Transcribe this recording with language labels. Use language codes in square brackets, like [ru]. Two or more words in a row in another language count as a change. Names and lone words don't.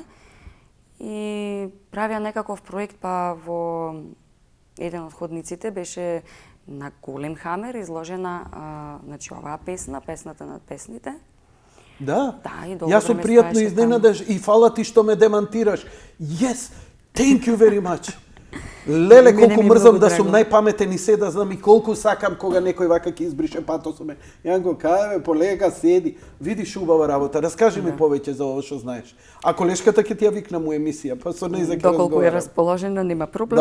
[mk] И правија некаков проект, па во еден од ходниците беше на голем хамер изложена значи оваа песна, песната над песните. Да. И јас сум пријатно изненаден и фала ти што ме демантираш. [en] Yes, thank you very much. [mk] Леле, колку мрзам да сум најпаметен и се да знам и колку сакам кога некој вака ќе избрише патосот ме. Јан го кај, полека, седи, видиш убава работа, раскажи ми повеќе за ова што знаеш. А колешката ќе ти ја викнам у емисија, па со неја ќе разговарам. Доколку е расположена, нема проблем.